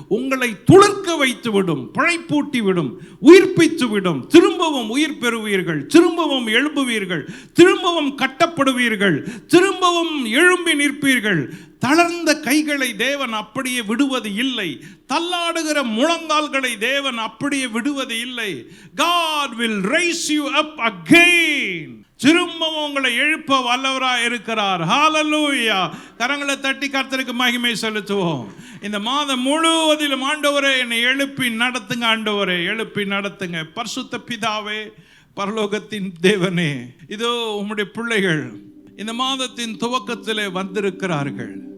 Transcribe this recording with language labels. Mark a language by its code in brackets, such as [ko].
[ta] உங்களை துளிர்க்க வைத்து விடும், பிழைப்பூட்டி விடும், உயிர்ப்பித்து விடும். திரும்பவும் உயிர் பெறுவீர்கள், திரும்பவும் எழும்புவீர்கள், திரும்பவும் கட்டப்படுவீர்கள், திரும்பவும் எழும்பி நிற்பீர்கள். தளர்ந்த கைகளை தேவன் அப்படியே விடுவது இல்லை. தள்ளாடுகிற முழங்கால்களை தேவன் அப்படியே விடுவது இல்லை. [en] God will raise you up again. [ta] திரும்பவும் உங்களை எழுப்ப வல்லவராய் இருக்கிறார். ஹல்லேலூயா. கரங்களை தட்டி கர்த்தருக்கு மகிமை செலுத்துவோம். இந்த மாதம் முழுவதிலும் ஆண்டவரே என்னை எழுப்பி நடத்துங்க ஆண்டவரே, எழுப்பி நடத்துங்க. பரிசுத்த பிதாவே, பரலோகத்தின் தேவனே, இதோ உம்முடைய பிள்ளைகள் இந்த மாதத்தின் துவக்கத்திலே வந்திருக்கிறார்கள்.